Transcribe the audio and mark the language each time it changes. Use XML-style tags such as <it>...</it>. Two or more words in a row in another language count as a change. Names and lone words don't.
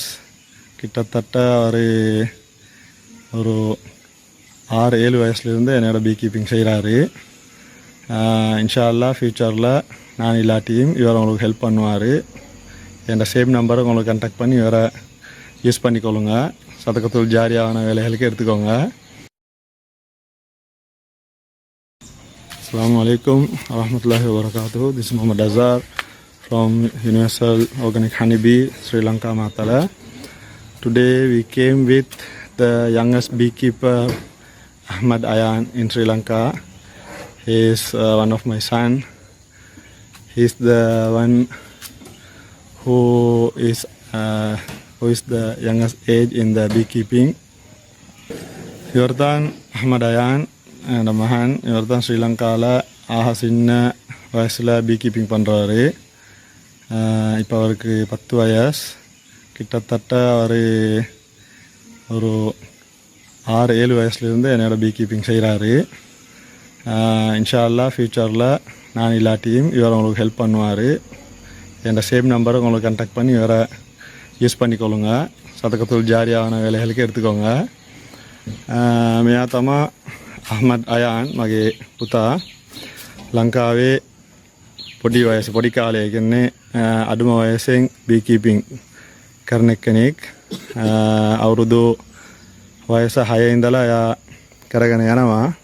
<ta>கிட்டத்தட்ட அவர் ஒரு 6-7 வயசுலேருந்து என்னோட பீக்கீப்பிங் செய்கிறாரு.</ta> <ar>إن شاء الله</ar> <ta>ஃப்யூச்சரில் நான் இல்லாட்டியும் இவர் உங்களுக்கு ஹெல்ப் பண்ணுவார். என்</ta> <en>same number</en> <ta>உங்களுக்கு கான்டாக்ட் பண்ணி இவரை யூஸ் பண்ணிக்கொள்ளுங்க.</ta> <ar>صدقة جارية</ar> <ta>வேலைகளுக்கு எடுத்துக்கோங்க.</ta> <ar>السلام عليكم ورحمة الله وبركاته.</ar> <en>This is Muhammad Azhar from Universal Organic Honeybee, Sri Lanka, Matala. Today we came with the youngest beekeeper Ahmad Ayan in Sri Lanka. He is one of my son. He is the one who is the youngest age in the beekeeping.</en> <ta>Yordan Ahmad Ayan நமான் இவர் ஸ்ரீ லங்காவில் ஆக சின்ன வயசில் பீக்கீப்பிங் பண்ணுறாரு. இப்போ அவருக்கு 10 வயசு. கிட்டத்தட்ட அவர் ஒரு 6-7 வயசுலேருந்து என்னோட பீக்கீப்பிங் செய்கிறாரு.</ta> <ar>إن شاء الله</ar> <ta>ஃப்யூச்சரில் நான் இல்லாட்டியும் இவர் உங்களுக்கு ஹெல்ப் பண்ணுவார். என்</ta> <en>same number</en> <ta>உங்களுக்கு கான்டாக்ட் பண்ணி இவரை யூஸ் பண்ணிக்கொள்ளுங்க.</ta> <ar>صدقة جارية</ar> <ta>வேலைகளுக்கு எடுத்துக்கோங்க.</ta> <si>මෙයා Ahmad Ayan මගේ පුතා ලංකාවේ පොඩි කාලේ කියන්නේ අඩුම වයසෙන්</si> <en>bee keeping</en> <si>කරන කෙනෙක්. අවුරුදු වයස 6 ඉඳලා එයා කරගෙන යනවා.</si>